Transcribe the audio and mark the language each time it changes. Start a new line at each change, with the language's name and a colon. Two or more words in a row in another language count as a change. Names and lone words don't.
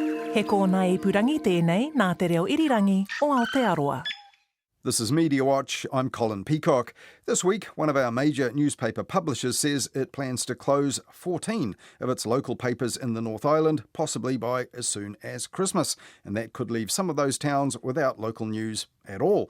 Māori: He kōna ipurangi tēnei nā te reo irirangi o Aotearoa.
English: This is Media Watch. I'm Colin Peacock. This week, one of our major newspaper publishers says it plans to close 14 of its local papers in the North Island, possibly by as soon as Christmas. And that could leave some of those towns without local news at all.